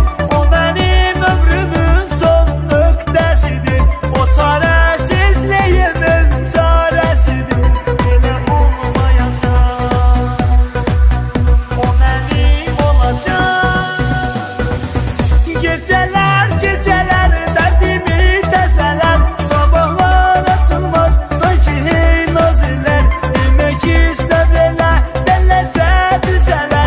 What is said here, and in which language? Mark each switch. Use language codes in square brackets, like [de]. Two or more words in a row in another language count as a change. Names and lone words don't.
[az] O mənim ömrümün son nöqtəsidir. O çarəsizliyimin çarəsidir. Elə olmayacaq, o mənim olacaq. [tr] Geceler geceler derdimi deseler, sabahlar açılmaz sanki hey naziler. Demek ki severler belece düzeler.